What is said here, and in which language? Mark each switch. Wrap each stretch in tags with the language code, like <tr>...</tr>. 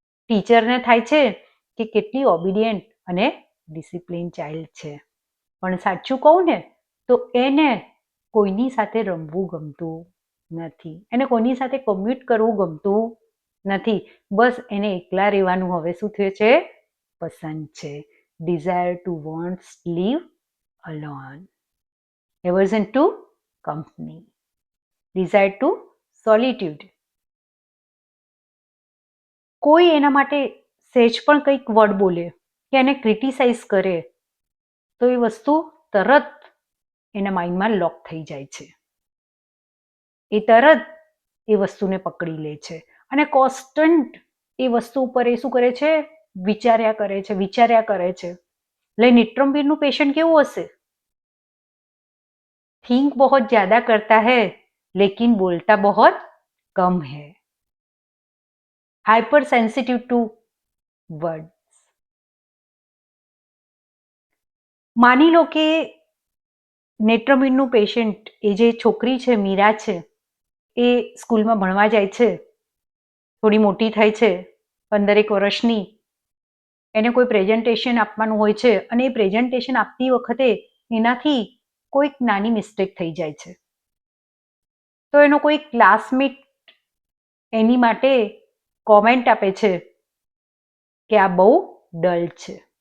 <gu>ટીચરને થાય છે કે કેટલી ઓબિડિયન્ટ અને ડિસિપ્લિન ચાઇલ્ડ છે, પણ સાચું કહું ને તો એને કોઈની સાથે રમવું ગમતું નથી, એને કોઈની સાથે કોમ્યુટ કરવું ગમતું નથી. બસ એને એકલા રહેવાનું હવે શું થયું છે? પસંદ છે.</gu> <en>desire to wants live alone, aversion to company, desire to solitude.</en> <gu>કોઈ એના માટે સહેજ પણ કંઈક વર્ડ બોલે કે એને ક્રિટિસાઇઝ કરે તો એ વસ્તુ તરત એના માઇન્ડમાં લોક થઈ જાય છે. એ તરત એ વસ્તુને પકડી લે છે અને કોન્સ્ટન્ટ એ વસ્તુ ઉપર એ શું કરે છે? વિચાર્યા કરે છે. એટલે નેટ્રમ્યુરનું પેશન્ટ કેવું હશે?</gu> <hi>थिंक बहुत ज्यादा करता है लेकिन बोलता बहुत कम है. Hyper sensitive two words.</hi> <gu>માની લો કે નેટ્રમ્યુરનું પેશન્ટ એ જે છોકરી છે મીરા છે એ સ્કૂલમાં ભણવા જાય છે, થોડી મોટી થાય છે, 15 વર્ષની. એને કોઈ પ્રેઝન્ટેશન આપવાનું હોય છે અને એ પ્રેઝન્ટેશન આપતી વખતે એનાથી કોઈક નાની મિસ્ટેક થઈ જાય છે તો એનો કોઈ ક્લાસમેટ એની માટે કોમેન્ટ આપે છે કે આ બહુ ડલ છે.</gu>